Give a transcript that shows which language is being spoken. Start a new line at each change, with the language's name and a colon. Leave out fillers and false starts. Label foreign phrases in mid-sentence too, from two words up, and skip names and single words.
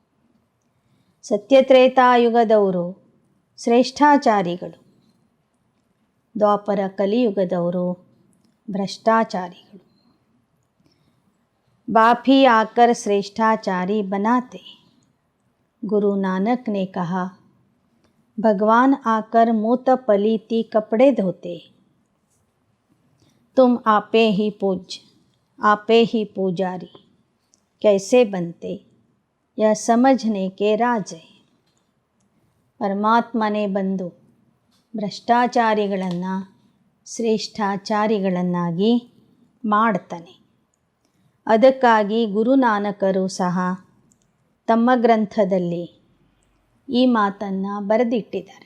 Kannada: ಸತ್ಯತ್ರೇತಾಯುಗದವರು ಶ್ರೇಷ್ಠಾಚಾರಿಗಳು, ದ್ವಾಪರ ಕಲಿಯುಗದವರು ಭ್ರಷ್ಟಾಚಾರಿಗಳು.
Hindi: बाप ही आकर श्रेष्ठाचारी बनाते. गुरु नानक ने कहा, भगवान आकर मूत पलीती कपड़े धोते. तुम आपे ही पूज्य, आपे ही पुजारी कैसे बनते, यह समझने के राज है.
Kannada: ಪರಮಾತ್ಮನೇ ಬಂದು ಭ್ರಷ್ಟಾಚಾರಿಗಳನ್ನು ಶ್ರೇಷ್ಠಾಚಾರಿಗಳನ್ನಾಗಿ ಮಾಡ್ತಾನೆ. ಅದಕ್ಕಾಗಿ ಗುರುನಾನಕರು ಸಹ ತಮ್ಮ ಗ್ರಂಥದಲ್ಲಿ ಈ ಮಾತನ್ನು ಬರೆದಿಟ್ಟಿದ್ದಾರೆ.